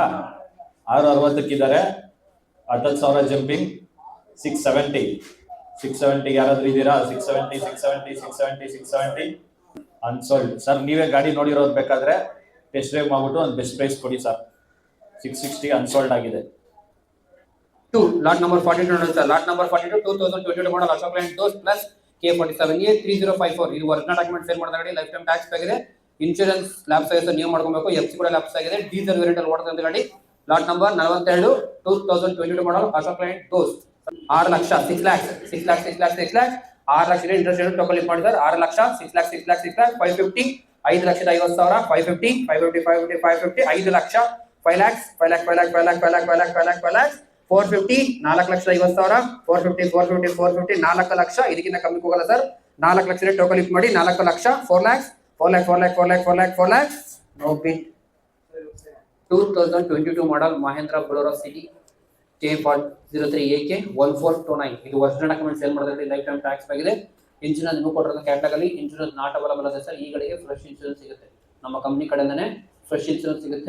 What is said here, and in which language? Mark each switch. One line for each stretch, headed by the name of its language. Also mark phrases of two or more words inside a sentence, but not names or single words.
Kannada: 6.60 ಇದ್ದಾರೆ. 10,000 ಜಂಪಿಂಗ್. 670 ಯಾರಾದ್ರೂ ಇದ್ದೀರಾ? 670
English: unsold sir.
Kannada: ನೀವೇ ಗಾಡಿ ನೋಡಿರೋದು, ಬೇಕಾದ್ರೆ
English: test drive
Kannada: ಮಾಡ್ಬಿಟ್ಟು ಒಂದು
English: best price
Kannada: ಕೊಡಿ ಸರ್. 660 ಅನ್ಸೋಲ್ಡ್ ಆಗಿದೆ.
English: Lot number 42 sir. Lot number 42 2022 model Ashok Leyland Dost plus K47A 3054.
Kannada: ಇದು
English: original document sale
Kannada: ಮಾಡಿದ ಗಾಡಿ,
English: life time tax
Kannada: ಆಗಿದೆ.
English: insurance lapse
Kannada: ಆಗಿದೆ, ನೀವು ಮಾಡ್ಕೊಬೇಕು. FC ಕೂಡ ಲ್ಯಾಪ್ಸ್ ಆಗಿದೆ.
English: diesel variant
Kannada: ಅಲ್ಲಿ ಓಡ್ತಾ ಗಾಡಿ.
English: lot number
Kannada: 42 2022 model Ashok Leyland Dost. 6 ಲಕ್ಷ 6 lakhs 6 lakhs 6 lakhs 6 lakhs 6 ಲಕ್ಷ
English: interest rate
Kannada: ಟೋಕಲ್ ಮಾಡಿ ಸರ್. 6 ಲಕ್ಷ 6 lakhs 6 lakhs 6 lakhs 550 5 ಲಕ್ಷದ 50,000 550 550 550 550 5 ಲಕ್ಷ 5 lakhs 5 lakh 5 lakh 5 lakh 5 lakh 5 lakh 5 lakh 5 lakh 450 4 ಲಕ್ಷದ 50,000 450 450 450 4 ಲಕ್ಷ. ಇದಕ್ಕಿಂತ ಕಮ್ಮಿ ಹೋಗಲ್ಲ ಸರ್. 4 ಲಕ್ಷ ಟೋಕಲ್ ಇಟ್ ಮಾಡಿ. 4 ಲಕ್ಷ 4 lakhs 4 lakh 4 lakh 4 lakh 4 lakh 4 lakhs.
English: no bid.
Kannada: 2022 ಮಾಡಲ್ ಮಹೇಂದ್ರ ಬೊಲೆರೋ ಸಿಟಿ K03AK 1429. ಇದು
English: original document sale
Kannada: ಮಾಡಿದ್ರೆ
English: life time tax
Kannada: ಆಗಿದೆ. ಇನ್ಶೂರೆನ್ಸ್ ನೀವು ಕೊಟ್ಟಿರೋ ಕ್ಯಾಟಲಾಗ್ ಅಲ್ಲಿ
English: insurance not available
Kannada: ಇದೆ ಸರ್. ಈ ಗಾಡಿಗೆ
English: fresh insurance
Kannada: ಸಿಗುತ್ತೆ, ನಮ್ಮ ಕಂಪನಿ ಕಡೆಯಿಂದನೇ
English: fresh insurance
Kannada: ಸಿಗುತ್ತೆ.